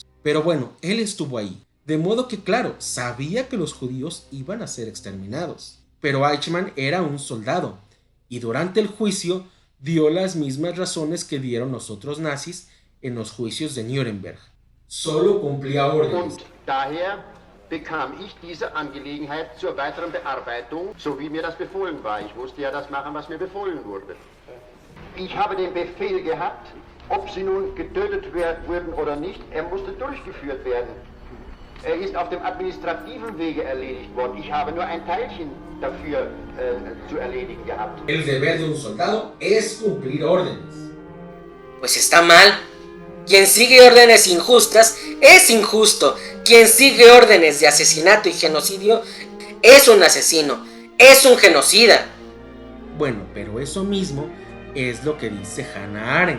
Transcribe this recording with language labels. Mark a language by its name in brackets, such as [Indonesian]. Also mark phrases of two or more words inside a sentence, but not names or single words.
[Spanish] Pero bueno, él estuvo ahí, de modo que claro, sabía que los judíos iban a ser exterminados. Pero Eichmann era un soldado, y durante el juicio dio las mismas razones que dieron los otros nazis en los juicios de Nuremberg. Solo cumplía órdenes. [German] Und daher bekam ich diese Angelegenheit zur weiteren Bearbeitung, so wie mir das befohlen war. Ich musste ja das machen, was mir befohlen wurde. Ich habe den Befehl gehabt, ob sie nun getötet wurden oder nicht, er musste durchgeführt werden. Er ist auf dem administrativen Wege erledigt worden. Ich habe nur ein Teilchen dafür zu erledigen gehabt. [Spanish] El deber de un soldado es cumplir órdenes. Pues está mal. Quien sigue órdenes injustas es injusto. Quien sigue órdenes de asesinato y genocidio es un asesino, es un genocida. Bueno, pero eso mismo es lo que dice Hannah Arendt.